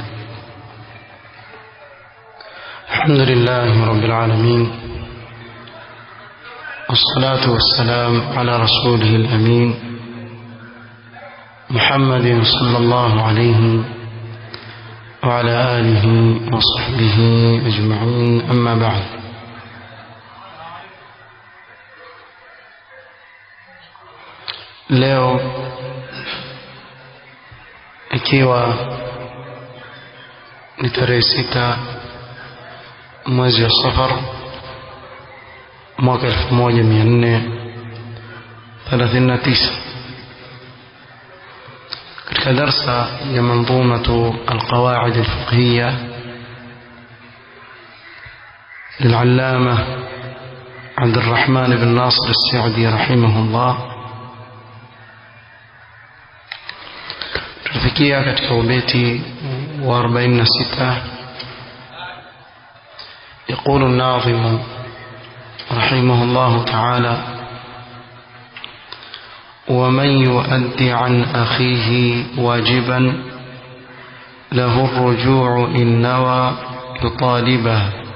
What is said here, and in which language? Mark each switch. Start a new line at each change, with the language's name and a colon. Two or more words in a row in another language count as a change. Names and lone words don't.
Arabic: الحمد لله رب العالمين، والصلاة والسلام على رسوله الأمين محمد صلى الله عليه وعلى آله وصحبه أجمعين، أما بعد.
Swahili: leo ikiwa ni tarehe 6 mwezi wa Safar mwaka 1439 katika darsa ya
Arabic: manzumatu alqawaid alfiqhiyya للعلامة عبد الرحمن بن ناصر السعدي رحمه الله.
Swahili: tulifikia katika ubeti wa 46.
Arabic: يقول الناظم رحمه الله تعالى: ومن يؤدي عن أخيه واجبا له الرجوع إن نوى يطالبه.